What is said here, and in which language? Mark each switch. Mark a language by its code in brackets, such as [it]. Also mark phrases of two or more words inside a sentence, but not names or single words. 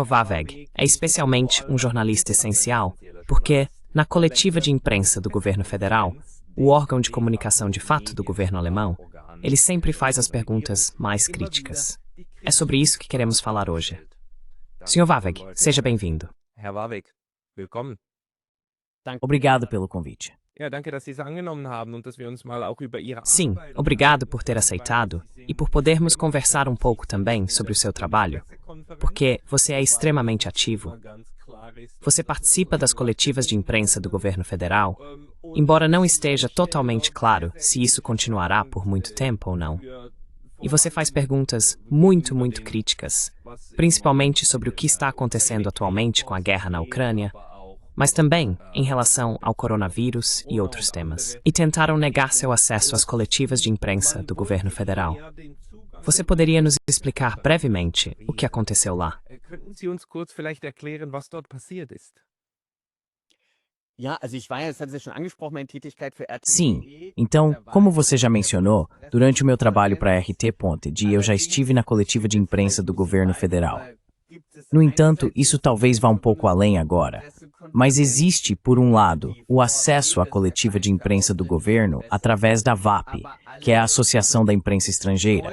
[pt] Warweg é especialmente um jornalista essencial, porque, na coletiva de imprensa do governo federal, o órgão de comunicação de fato do governo alemão, ele sempre faz as perguntas mais críticas. É sobre isso que queremos falar hoje. Sr. Warweg, seja bem-vindo. [de] Herr Warweg, willkommen. [pt] Obrigado pelo convite. [de] Ja, danke, dass Sie es angenommen haben und dass wir uns mal auch über Ihre [pt] Sim, obrigado por ter aceitado e por podermos conversar um pouco também sobre o seu trabalho, porque você é extremamente ativo. Você participa das coletivas de imprensa do governo federal, embora não esteja totalmente claro se isso continuará por muito tempo ou não. E você faz perguntas muito críticas, principalmente sobre o que está acontecendo atualmente com a guerra na Ucrânia, mas também em relação ao coronavírus e outros temas. E tentaram negar seu acesso às coletivas de imprensa do governo federal. Você poderia nos explicar brevemente o que aconteceu lá? [de] Könnten Sie uns kurz vielleicht erklären, was dort passiert ist? [pt] Sim, então, como você já mencionou, durante o meu trabalho para a RT Ponted, eu já estive na coletiva de imprensa do governo federal. No entanto, isso talvez vá um pouco além agora. Mas existe, por um lado, o acesso à coletiva de imprensa do governo através da VAP, que é a Associação da Imprensa Estrangeira.